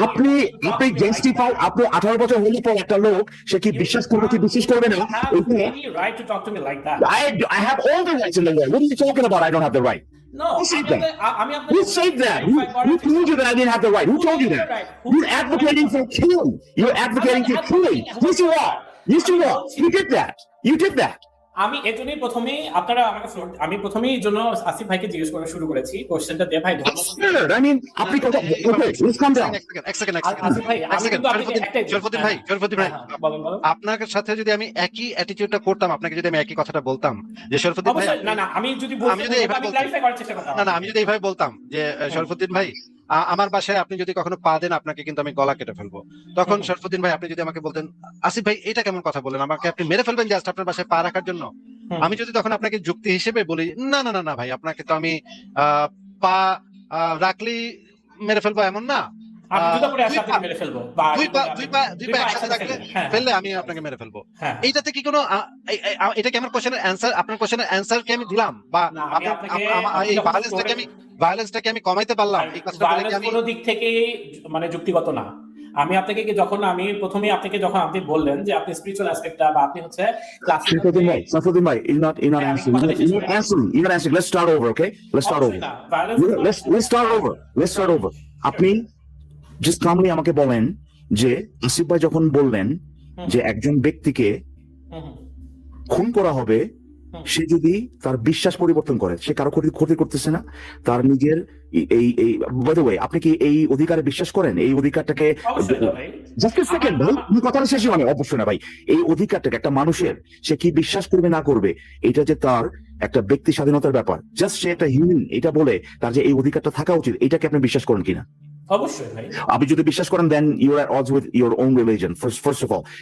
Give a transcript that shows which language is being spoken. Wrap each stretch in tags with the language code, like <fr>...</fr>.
<bn>আপনি জাস্টিফাই, আপনি 18 বছর হলে পর একটা লোক সে কি বিশ্বাস করবে কি বিশ্বাস করবে না,</bn> <en>any right to talk to me like that. I have all the rights in the world. What are you talking about? I don't have the right. No. Who said that? Who told you that I didn't have the right? Who told you that? You're advocating for killing. You're advocating for killing. Yes, you are. You did that.</en> <bn>আমি এজন্যই প্রথমেই আপনারা আমাকে আমি প্রথমেই এই জন্য আসিফ ভাইকে জিজ্ঞেস করা শুরু করেছি কোশ্চেনটা দিয়ে ভাই ধর্ম</bn> <en>I mean,</en> <bn>আপনি কথা</bn> <en>okay, let's calm down.</en> <bn>এক সেকেন্ড আসিফ ভাই আমি কিন্তু আপনাকে একটাই শরফুদ্দিন ভাই বলেন বলেন আপনার সাথে যদি আমি একই অ্যাটিটিউডটা করতাম, আপনাকে যদি আমি একই কথাটা বলতাম যে শরফুদ্দিন ভাই অবশ্যই না আমি যদি আমি যদি এইভাবে বলতাম- ক্লারিফাই করার চেষ্টা করতাম না আমি যদি এইভাবে বলতাম যে শরফুদ্দিন ভাই আমার বাসায় আপনি যদি কখনো পা দেন আপনাকে কিন্তু আমি গলা কেটে ফেলবো, তখন শরফুদ্দিন ভাই আপনি যদি আমাকে বলতেন আসিফ ভাই এটা কেমন কথা বলেন, আমাকে আপনি মেরে ফেলবেন জাস্ট আপনার বাসায় পা রাখার জন্য, আমি যদি তখন আপনাকে যুক্তি হিসেবে বলি না না না না ভাই আপনাকে তো আমি পা রাখলেই মেরে ফেলবো এমন না, আমি জুতা পরে আসলে আপনাকে মেরে ফেলবো বা দুই পা একসাথে রাখলে ফেললে আমি আপনাকে মেরে ফেলবো। হ্যাঁ এইটাতে কি কোনো এটা কি আমার কোশ্চেনের অ্যানসার, আপনার কোশ্চেনের অ্যানসার কি আমি দিলাম, বা না, আমি আপনাকে এই ভায়োলেন্সটাকে আমি কমাইতে পারলাম এই কথাটা বলে কি আমি কোনো দিক থেকে মানে যুক্তিগত না। আমি আপনাকে যখন প্রথমে আপনাকে যখন আপনি বললেন যে আপনি স্পিরিচুয়াল অ্যাসপেক্টটা বা আপনি হচ্ছে</bn> <en>Safuddin bhai, you're not answering. You're not answering. Let's start over, okay? Let's start over. Let's start over.</en> <bn>আপনি</bn> <en>just calmly</en> <bn>আমাকে বলেন যে আসিফ ভাই যখন বললেন যে একজন ব্যক্তিকে খুন করা হবে, সে যদি তার বিশ্বাস পরিবর্তন করে, সে কারো ক্ষতি করতেছে না, তার নিজের এই বাই দ্য ওয়ে, আপনি কি এই অধিকারে বিশ্বাস করেন? এই অধিকারটাকে জাস্ট সেকেন্ড ভাই, আমি কথাটা শেষ মানে অবশ্যই না ভাই, এই অধিকারটাকে একটা মানুষের সে কি বিশ্বাস করবে না করবে এটা যে তার একটা ব্যক্তি স্বাধীনতার ব্যাপার, জাস্ট সে একটা হিউম্যান এটা বলে তার যে এই অধিকারটা থাকা উচিত, এটাকে আপনি বিশ্বাস করেন কিনা? অবশ্যই ভাই আপনি যদি বিশ্বাস করেন</bn> <en>then you are at odds with your own religion first of all.</en>